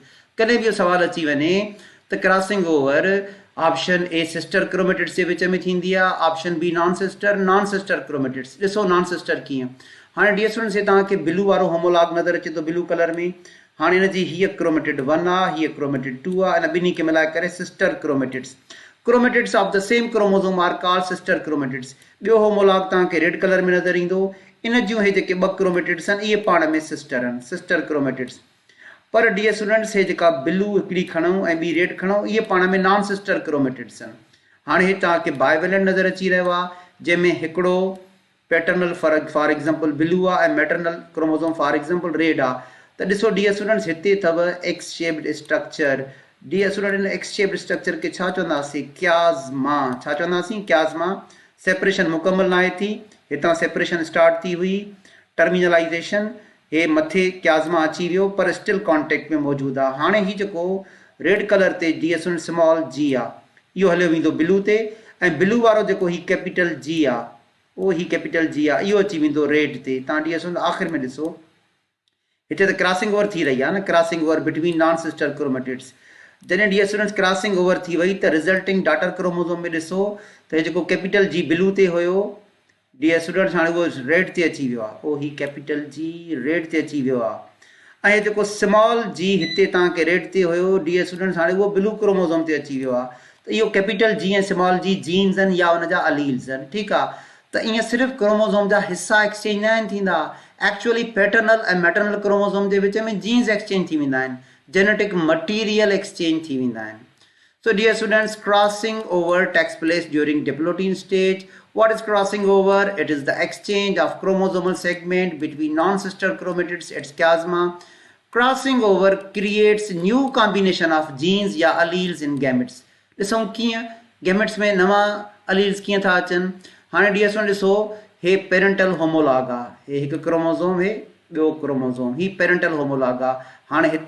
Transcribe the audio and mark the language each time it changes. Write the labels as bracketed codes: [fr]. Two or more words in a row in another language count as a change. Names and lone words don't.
[sd] कॾहिं बि इहो सवाल अची वञे त [en] crossing over option A sister chromatids [sd] जे विच में थींदी आहे, [en] option B non sister chromatids. [sd] ॾिसो [en] non sister [sd] कीअं. हाणे [en] dear students, [sd] हे तव्हांखे ब्लू वारो होमोलॉग नज़र अचे थो [en] blue color [sd] में. हाणे हिनजी हीअ क्रोमेटिड 1 आहे, हीअ क्रोमेटिड 2 आहे, इन ॿिन्ही खे मिलाए करे [en] sister chromatids. chromatids of the same chromosome are called sister chromatids. [sd] ॿियो होमोलॉग तव्हांखे [en] red color [sd] में नज़र ईंदो. इन जूं हे जेके ॿ क्रोमेटिड्स आहिनि इहे पाण में सिस्टर आहिनि, [en] sister chromatids. पर dear students, [sd] हे जेका ब्लू हिकिड़ी खणूं ऐं ॿी रेड खणूं, इहे पाण में [en] non sister chromatids [sd] आहिनि. हाणे हे तव्हांखे बाइवेलेंट नज़र अची रहियो आहे जंहिंमें हिकिड़ो पैटर्नल [en] for example blue [sd] आहे ऐं [en] maternal chromosome for example red [sd] आहे. त ॾिसो [en] dear students, [sd] हिते अथव [en] X shaped structure. dear student, [sd] इन [en] X shaped structure [sd] खे छा चवंदासीं? chiasma. छा चवंदासीं? chiasma. सेपरेशन मुकमल नाहे थी, हितां सेपरेशन स्टार्ट थी हुई, टर्मिनलाइज़ेशन. हे मथे chiasma अची वियो पर [en] still contact [sd] में मौजूदु आहे. हाणे ही जेको [en] red color [sd] ते [en] dear student small G [sd] आहे, इहो हलियो वेंदो ब्लू ते, ऐं ब्लू वारो जेको ही [en] capital G [sd] आहे, उहो ही [en] capital G [sd] आहे, इहो अची वेंदो रेड ते. तव्हां [en] dear student [sd] आख़िर में ॾिसो, हिते त [en] crossing over [sd] थी रही आहे न, [en] crossing over between non sister chromatids. [sd] जॾहिं [en] dear students crossing over [sd] थी वई त [en] resulting daughter chromosome [sd] में ॾिसो त हे जेको [en] capital G blue [sd] ते हुयो, [en] dear students [sd] हाणे उहो रेड ते अची वियो आहे. उहो ही [en] capital G red [sd] ते अची वियो आहे. ऐं जेको [en] small G [sd] हिते तव्हांखे रेड ते हुयो, [en] dear students [sd] हाणे उहो [en] blue chromosome [sd] ते अची वियो आहे. त इहो [en] capital G [sd] ऐं [en] small G genes [sd] आहिनि या हुनजा अलील्स आहिनि. ठीकु आहे. त ईअं सिर्फ़ु क्रोमोसोम जा हिसा एक्सचेंज न आहिनि थींदा. [en] actually paternal [sd] ऐं [en] maternal chromosome [sd] जे विच में [en] genes exchange [sd] थी वेंदा आहिनि, [en] genetic material exchange [sd] थी वेंदा आहिनि. [en] So dear students, crossing over takes place during diploid stage. What is crossing over? It is the exchange of chromosomal segment between non-sister chromatids at chiasma. Crossing over creates new combination of genes या alleles in gametes. [sd] ॾिसूं कीअं gametes में नवां alleles कीअं था अचनि. हाणे [en] dear student [sd] ॾिसो, हे [en] parental homolog [sd] आहे, हे हिकु क्रोमोसोम, हे ॿियो क्रोमोसोम, ही [en] parental homolog [sd] आहे. हाणे हिते